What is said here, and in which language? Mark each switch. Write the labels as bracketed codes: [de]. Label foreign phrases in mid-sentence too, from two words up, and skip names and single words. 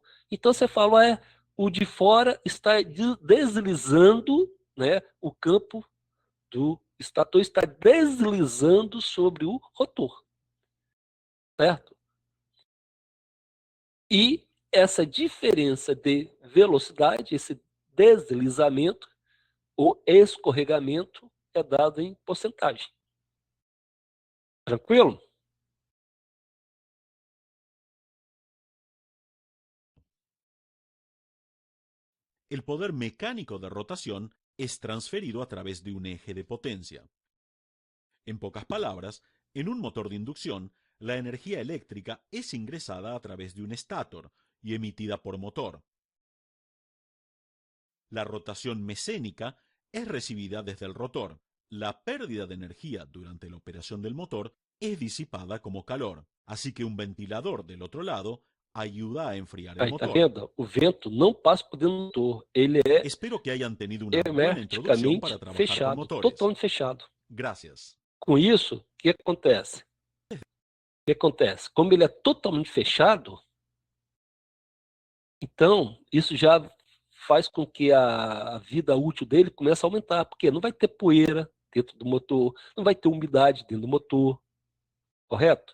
[pt] Então, você fala, o de fora está deslizando, né, o campo do estator está deslizando sobre o rotor, certo? E essa diferença de velocidade, esse deslizamento ou escorregamento é dado em porcentagem. Tranquilo? [es] El poder mecánico de rotación es transferido a través de un eje de potencia. En pocas palabras, en un motor de inducción, la energía eléctrica es ingresada a través de un estator y emitida por motor. La rotación mecénica es recibida desde el rotor. La pérdida de energía durante la operación del motor es disipada como calor, así que un ventilador del otro lado ayuda a enfriar el [pt] Aí, tá [es] motor. [pt] vendo? O vento não passa por dentro do motor. Ele é [es] Espero que hayan tenido una buena introducción [pt] hermeticamente [es] para trabajar con [pt] fechado, [es] motores. [pt] totalmente fechado. [es] Gracias. [pt] Com isso, o que acontece? O que acontece? Como ele é totalmente fechado, então isso já faz com que a vida útil dele comece a aumentar, porque não vai ter poeira dentro do motor, não vai ter umidade dentro do motor, correto?